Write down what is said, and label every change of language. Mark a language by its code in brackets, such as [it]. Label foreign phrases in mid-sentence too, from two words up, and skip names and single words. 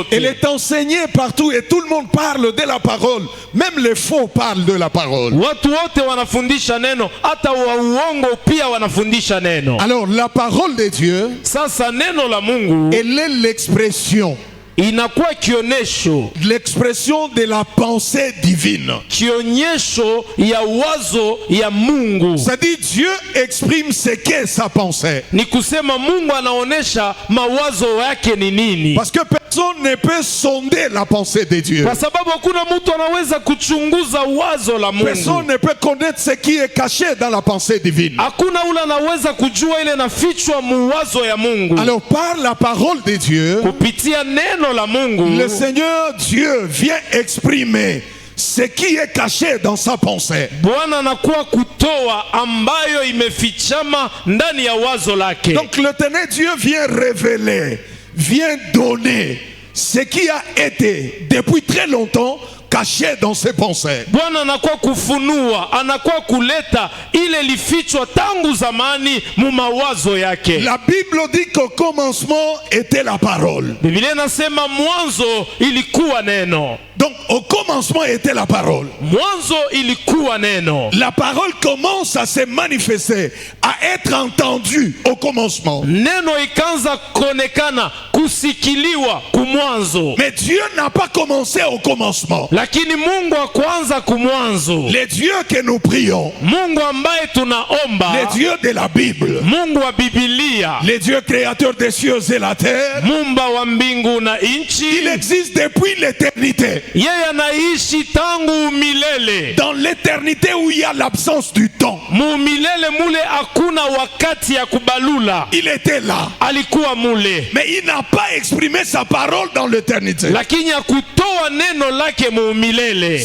[fr] Elle est enseignée partout et tout le monde parle de la parole. Même les faux parlent de la parole. [sw] Watu wote wanafundisha neno, hata wa uongo pia wanafundisha neno. [fr] Alors la parole de Dieu, [sw] Sasa neno la Mungu [fr] elle est l'expression [sw] inakuwa kionesho, [fr] de la pensée divine. [sw] kionyesho ya wazo ya Mungu. [fr] C'est-à-dire Dieu exprime ce qu'est sa pensée. [sw] Ni kusema Mungu anaonesha mawazo yake ni nini. [fr] Parce que personne ne peut sonder la pensée de Dieu. [sw] Kwa sababu hakuna mtu anaweza kuchunguza wazo la Mungu. [fr] Personne ne peut connaître ce qui est caché dans la pensée divine. [sw] Hakuna ule anaweza kujua ile nafichwa muwazo ya Mungu. [fr] Alors par la parole de Dieu, [sw] Kupitia neno la Mungu, [fr] le Seigneur Dieu vient exprimer ce qui est caché dans sa pensée. [sw] Bwana anakuwa kutoa ambayo imefichama ndani ya wazo lake. [fr] Donc l'Éternel Dieu vient révéler, vient donner ce qui a été depuis très longtemps caché dans ses pensées. [sw] Bwana anakuwa kufunua, anakuwa kuleta ile lifichwa tangu zamani mu mawazo yake. [fr] La Bible dit qu'au commencement était la parole. [sw] Biblia inasema mwanzo ilikuwa neno. [fr] Donc au commencement était la parole. [sw] Mwanzo ilikuwa neno. [fr] La parole commence à se manifester, à être entendue au commencement. [sw] Neno ikaanza kuonekana, kusikiliwa kumwanzo. [fr] Mais Dieu n'a pas commencé au commencement. [sw] Lakini Mungu hakuanza kumwanzo. [fr] Les dieux que nous prions, [sw] Mungu ambaye tunaomba, [fr] les dieux de la Bible, [sw] Mungu wa Biblia, [fr] les dieux créateurs des cieux et la terre, [sw] Muumba wa mbingu na nchi, [fr] il existe depuis l'éternité. [sw] yeye anaishi tangu milele. [fr] Dans l'éternité où il y a l'absence du temps, [sw] Mu milele mule hakuna wakati ya kubalula. [fr] il était là. [sw] Alikuwa mule. [fr] Mais il n'a pas exprimé sa parole dans l'éternité. [sw] Lakini hakutoa neno lake mu milele.